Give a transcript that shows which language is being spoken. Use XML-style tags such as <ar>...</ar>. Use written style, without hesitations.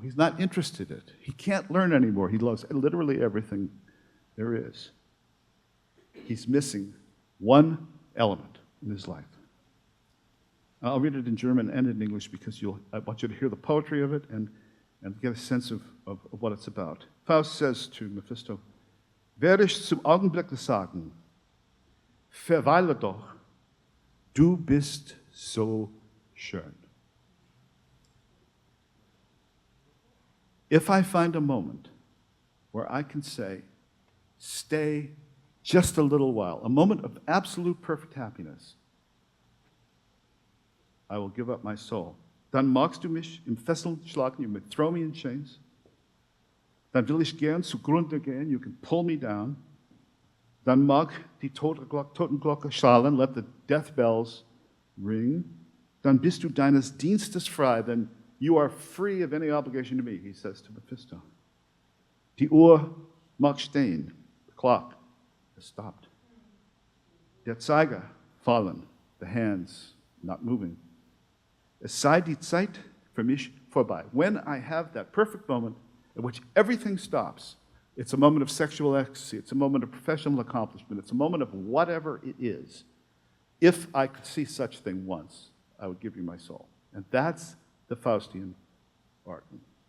<en>He's not interested in it. He can't learn anymore. He loves literally everything there is. He's missing one element in his life. I'll read it in German and in English because I want you to hear the poetry of it and get a sense of what it's about. Faust says to Mephisto,</en> <de>"Werde ich zum Augenblick sagen, verweile doch, du bist so schön."</de> <en>If I find a moment where I can say, stay just a little while, a moment of absolute perfect happiness, I will give up my soul.</en> <de>Dann magst du mich in Fesseln schlagen,</de> <en>you may throw me in chains.</en> <de>Dann will ich gern zugrunde gehen,</de> <en>you can pull me down.</en> <de>Dann mag die Totenglocke schallen,</de> <en>let the death bells ring.</en> <de>Dann bist du deines Dienstes frei,</de> <en>then you are free of any obligation to me, he says to Mephisto.</en> <de>Die Uhr mag stehen,</de> <en>the clock has stopped.</en> <de>Der Zeiger fallen,</de> <en>the hands not moving.</en> <de>Es sei die Zeit für mich vorbei.</de> <en>When I have that perfect moment in which everything stops, it's a moment of sexual ecstasy, it's a moment of professional accomplishment, it's a moment of whatever it is. If I could see such thing once, I would give you my soul. And that's the Faustian bargain.</en>